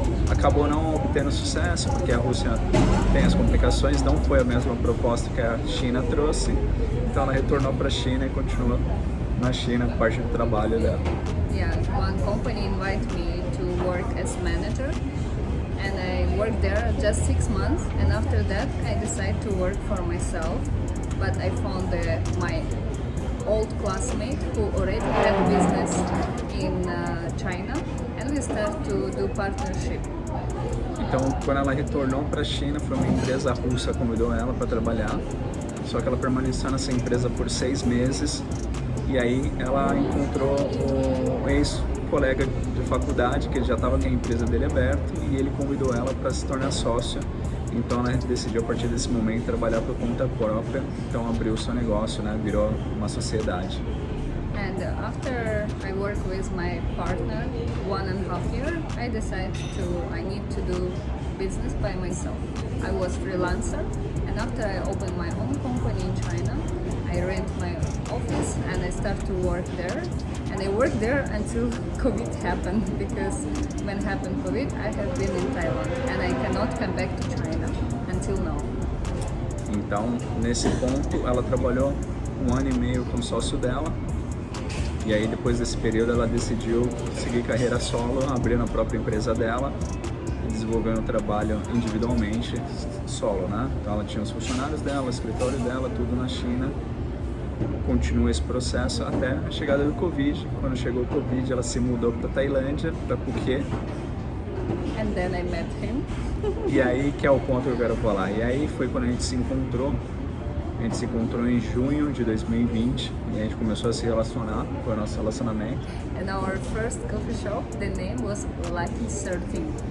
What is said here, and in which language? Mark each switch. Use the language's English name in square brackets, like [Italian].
[Portuguese] Acabou não obtendo sucesso, porque a Rússia tem as complicações, não foi a mesma proposta que a China trouxe, então ela retornou para a China e continua na China, parte do trabalho dela. [English] Yeah, one company invited me to work as manager, and I worked there just 6 months, and after that I decided to work for myself, but I found my old classmate who already had a business in China, and we started to do partnership. [Portuguese] Então, quando ela retornou para a China, foi uma empresa russa que convidou ela para trabalhar, só que ela permaneceu nessa empresa por 6 meses, e aí ela encontrou o ex-colega de faculdade, que ele já estava com a empresa dele aberta, e ele convidou ela para se tornar sócia Então ela decidiu a partir desse momento trabalhar por conta própria, então abriu o seu negócio, né? Virou uma sociedade. [English] And after I work with my partner 1.5 years, I decided I need to do business by myself. I was freelancer, and after I opened my own company in China, I rent my office and I start to work there. And I worked there until COVID happened, because when happened COVID, I have been in Thailand and I cannot come back to China until now. [Portuguese] Então, nesse ponto, ela trabalhou 1 ano e meio com o sócio dela. E aí, depois desse período, ela decidiu seguir carreira solo, abrindo a própria empresa dela e desenvolvendo o trabalho individualmente, solo, né? Então, ela tinha os funcionários dela, o escritório dela, tudo na China. Continua esse processo até a chegada do Covid. Quando chegou o Covid, ela se mudou para Tailândia, para Phuket. [English] And then I met him. [Portuguese] E aí que é o ponto que eu quero falar. E aí foi quando a gente se encontrou. A gente se encontrou em junho de 2020 e a gente começou a se relacionar, foi o nosso relacionamento. [English] And our first coffee shop, the name was Lucky 13.